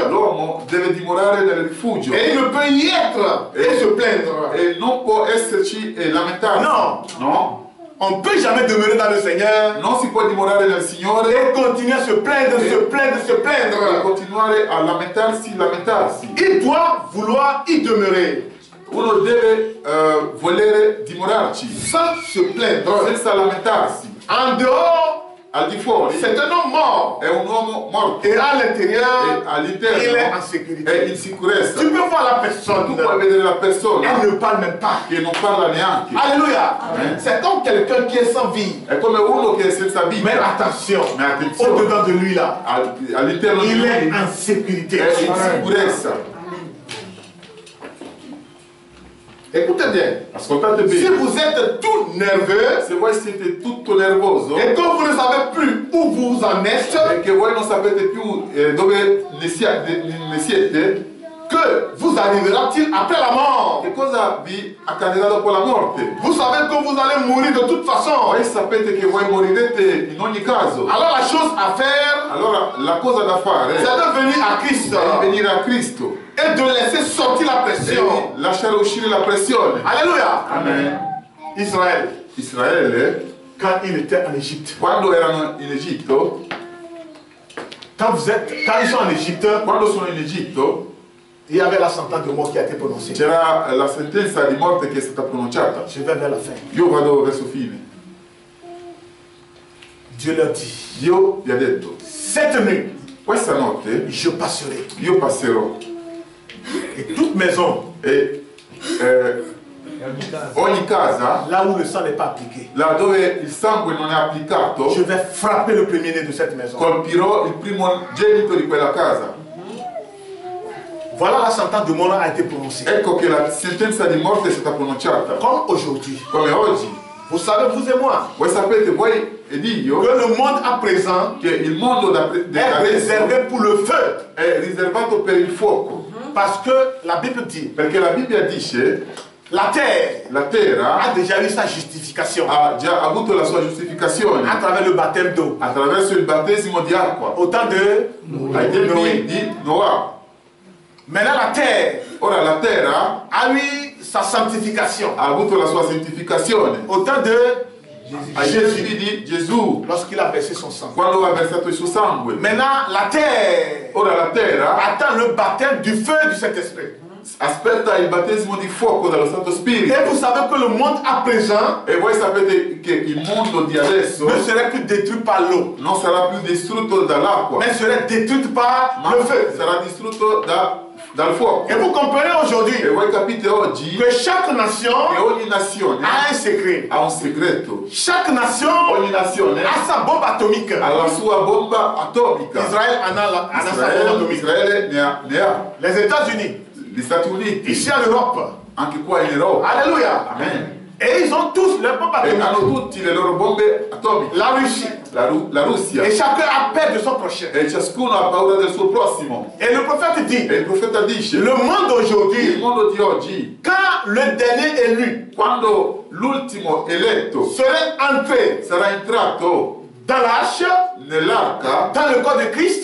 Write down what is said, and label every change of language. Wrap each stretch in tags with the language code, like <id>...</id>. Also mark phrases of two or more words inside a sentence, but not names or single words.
<it>L'uomo deve dimorare nel rifugio</it> <fr>Et il ne peut y être et se plaindre.</fr> <it>e non può esserci e lamentarsi.</it> <fr>No.</fr> <it>No?</it> <fr>On ne peut jamais demeurer dans le Seigneur</fr> <it>Non si può dimorare nel Signore</it> <fr>et continuer à se plaindre, se plaindre, se</fr> <it>e</it> <fr>plaindre.</fr> <it>continuare a lamentarsi.</it> <fr>Il doit vouloir y demeurer</fr> <it>Uno deve volere dimorarci</it> <fr>sans se plaindre.</fr> <it>senza lamentarsi.</it> <fr>En dehors,</fr> <it>Al di fuori</it> <fr>c'est un homme mort.</fr> <it>è un uomo morto</it> <fr>Et à</fr> <it>e</it> <fr>l'intérieur,</fr> <it>all'interno</it> <fr>il est en</fr> <it>è</it> <fr>sécurité.</fr> <it>in sicurezza.</it> <fr>Tu peux voir la</fr> <it>Tu</it> <fr>personne,</fr> <it>puoi vedere la persona</it> <fr>elle ne parle même pas.</fr> <it>che non parla neanche.</it> <fr>Alléluia.</fr> <it>Amen.</it> <fr>C'est comme quelqu'un qui est sans vie.</fr> <it>È come uno che è senza</it> <fr>Mais</fr> <it>vita.</it> <fr>attention, Mais attention. au-dedans de lui là,</fr> <it>All'interno di</it> <fr>il est</fr> <it>lui</it> <fr>en sécurité.</fr> <it>è in sicurezza.</it> <fr>Écoutez bien,</fr> <it>Ascoltate</it> <fr>si</fr> <it>bene.</it> <fr>vous êtes tout nerveux</fr> <it>Se voi siete tutto nervoso</it> <fr>et que vous ne savez plus où vous en êtes,</fr> <it>e che voi non sapete più dove ne siete,</it> <fr>que vous arrivera-t-il après la mort?</fr> <it>che cosa vi accadrà dopo la morte?</it> <fr>Vous savez que vous allez mourir de toute façon.</fr> <it>Voi sapete che voi morirete in ogni caso.</it> <fr>Alors la chose à faire,</fr> <it>Allora la cosa da fare</it> <fr>c'est de venir à Christ</fr> <it>è venire a Cristo</it> <fr>et de laisser sortir la pression.</fr> <it>e lasciare uscire la pressione.</it> <fr>Alléluia.</fr> <it>Amen.</it> <fr>Israël,</fr> <it>Israele,</it> <fr>quand il était en Égypte,</fr> <it>quando erano in Egitto,</it> <fr>quand ils sont en Égypte,</fr> <it>quando sono in Egitto,</it> <fr>il y avait la sentence de mort qui a été prononcée.</fr> <it>c'era la sentenza di morte che è stata pronunciata.</it> <fr>Je vais vers la fin.</fr> <it>Io vado verso fine.</it> <fr>Dieu leur dit,</fr> <it>Dio gli ha detto,</it> <fr>cette nuit,</fr> <it>questa notte</it> <fr>je passerai.</fr> <it>io passerò</it> <fr>Et toute maison,</fr> <it>e ogni casa,</it> <fr>là où le sang n'est pas appliqué,</fr> <it>là dove il sangue non è applicato,</it> <fr>je vais frapper le premier-né de cette maison.</fr> <it>colpirò il primogenito di quella casa.</it> <fr>Voilà la sentence de mort a été prononcée.</fr> <it>Ecco che la sentenza di morte è stata pronunciata.</it> <fr>Comme aujourd'hui.</fr> <it>Come oggi.</it> <fr>Vous savez, vous et moi,</fr> <it>Voi sapete, voi ed io,</it> <fr>que le monde à présent</fr> <it>che il mondo</it> <fr>est réservé pour le feu.</fr> <it>è riservato per il fuoco.</it> <fr>Parce que la Bible dit,</fr> <it>Perché la Bibbia dice,</it> <fr>la terre</fr> <it>la terra</it> <fr>a déjà eu sa justification</fr> <it>ha già avuto la sua giustificazione</it> <fr>à travers le baptême d'eau.</fr> <it>attraverso il battesimo di acqua.</it> <fr>Au temps de</fr> <it>Ai tempi</it> <fr>Noé.</fr> <it>di Noah.</it> <fr>Maintenant, la terre</fr> <it>Ora la terra</it> <fr>a eu sa sanctification.</fr> <it>ha avuto la sua santificazione</it> <fr>Au temps de</fr> <it>ai tempi di Gesù,</it> <fr>lorsqu'il a versé son sang.</fr> <it>quando ha versato il suo sangue.</it> <fr>Maintenant, la terre</fr> <it>Ora la terra</it> <fr>attend le baptême du feu du Saint-Esprit.</fr> <it>aspetta il battesimo di fuoco dallo Santo Spirito.</it> <fr>Et vous savez que le monde à présent</fr> <it>E voi sapete che il mondo di adesso</it> <fr>ne serait plus détruit par l'eau,</fr> <it>non sarà più distrutto dall'acqua,</it> <fr>mais serait détruit par</fr> <it>ma</it> <fr>le feu.</fr> <it>sarà distrutto dal fuoco.</it> <fr>Et vous comprenez</fr> <it>E</it> <fr>aujourd'hui</fr> <it>voi capite oggi</it> <fr>que chaque nation</fr> <it>che ogni nazione</it> <fr>a un secret.</fr> <it>ha un segreto.</it> <fr>Chaque nation</fr> <it>Ogni nazione</it> <fr>a sa bombe atomique.</fr> <it>ha la sua bomba atomica.</it> <fr>Israël en a sa bombe atomique.</fr> <it>Israele ne ha.</it> <fr>Les États-Unis,</fr> <it>Gli Stati Uniti,</it> <fr>ici en Europe.</fr> <it>anche qua in Europa.</it> <fr>Alléluia.</fr> <it>Amen.</it> <fr>Et ils ont tous leurs bombes</fr> <it>E</it> <fr>atomiques.</fr> <it>hanno tutti le loro bombe atomiche.</it> <fr>La Russie.</fr> <it>La Russia.</it> <fr>Et chacun a peur de son prochain.</fr> <it>E ciascuno ha paura del suo prossimo.</it> <fr>Et le prophète dit,</fr> <it>E il profeta dice,</it> <fr>le monde</fr> <it>il</it> <fr>aujourd'hui,</fr> <it>mondo di oggi,</it> <fr>quand le dernier élu</fr> <it>quando l'ultimo eletto</it> <fr>serait entré</fr> <it>sarà entrato</it> <fr>dans l'arche,</fr> <it>nell'arca,</it> <fr>dans le corps de Christ,</fr>